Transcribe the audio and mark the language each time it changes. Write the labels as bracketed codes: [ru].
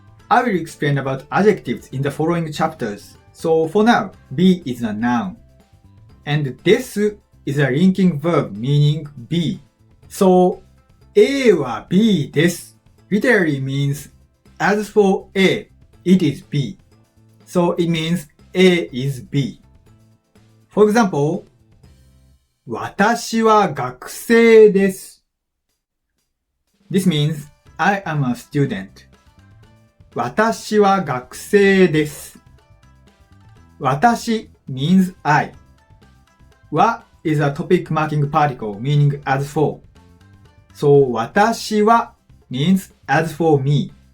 [en] I will explain about adjectives in the following chapters. So for now, B is a noun. And です is a linking verb meaning B. So A は B です literally means as for A, it is B. So it means A is B. For example, [ja] 私は学生です。 [en] This means I am a student. [ja] 私は学生です。私 [en] means I. は is a topic marking particle meaning as for. So 私は means as for me.